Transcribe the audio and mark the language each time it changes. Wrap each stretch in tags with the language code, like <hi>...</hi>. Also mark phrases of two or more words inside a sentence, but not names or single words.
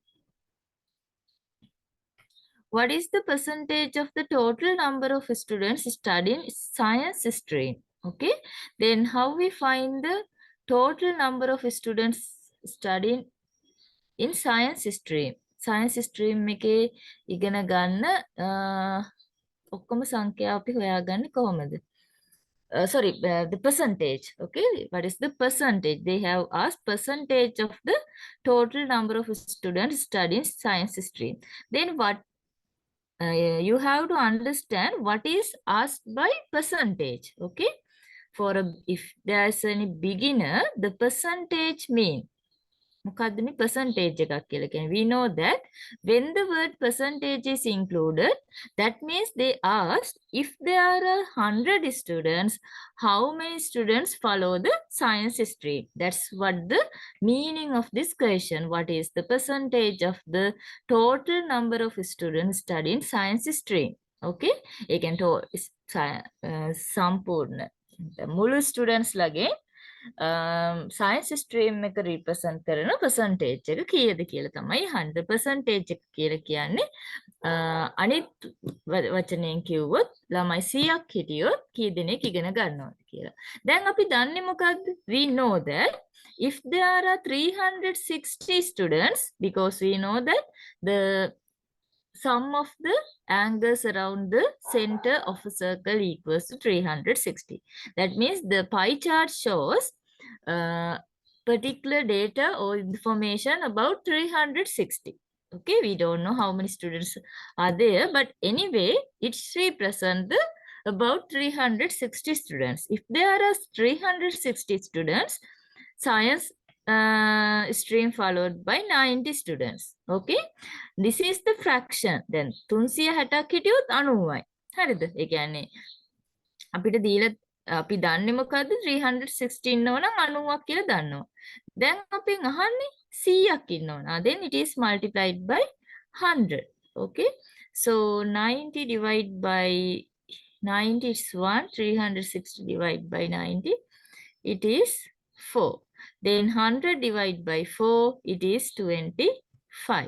<en>What is the percentage of the total number of students studying science stream? Okay. Then how we find the total number of students studying in science stream? Science stream</en> <si>එකේ ඉගෙන ගන්න ඔක්කොම සංඛ්‍යා අපි හොයාගන්නේ කොහොමද?</si> <en>Sorry, the percentage. Okay, what is the percentage? They have asked percentage of the total number of students studying science stream. Then what you have to understand what is asked by percentage. Okay, for if there is any beginner, the percentage mean</en> <si>මොකද්ද මේ percentage එකක් කියලා කියන්නේ.</si> <en>We know that when the word percentage is included, that means they asked if there are 100 students, how many students follow the science stream. That's what the meaning of this question. What is the percentage of the total number of students studying science stream?</en> <si>Okay, ඒ කියන්නේ සම්පූර්ණ මුළු students ලගේ</si> <en>science stream</en> <si>එක represent කරන percentage එක කීයද කියලා තමයි 100% එක කියලා කියන්නේ. අනිත් වචනයෙන් කිව්වොත් ළමයි 100ක් හිටියොත් කී දෙනෙක් ඉගෙන ගන්නවද කියලා. දැන් අපි දන්නේ මොකක්ද?</si> <en>We know that if there are 360 students, because we know that the sum of the angles around the center of a circle equals to 360. That means the pie chart shows particular data or information about 360. Okay, we don't know how many students are there, but anyway, it represents about 360 students. If there are 360 students, science stream followed by 90 students. Okay, this is the fraction.</en> <si>Then 360ක් හිටියොත් 90යි. හරිද? ඒ කියන්නේ අපිට දීලා අපි දන්නේ මොකද්ද 316 ඉන්නව නම් 90ක් කියලා දන්නවා. දැන් අපෙන් අහන්නේ 100ක් ඉන්නව නම්</si> <en>then it is multiplied by 100. Okay, so 90 divided by 90 is 1, 360 divided by 90 it is 4. Then 100 divided by 4 it is 25.</en>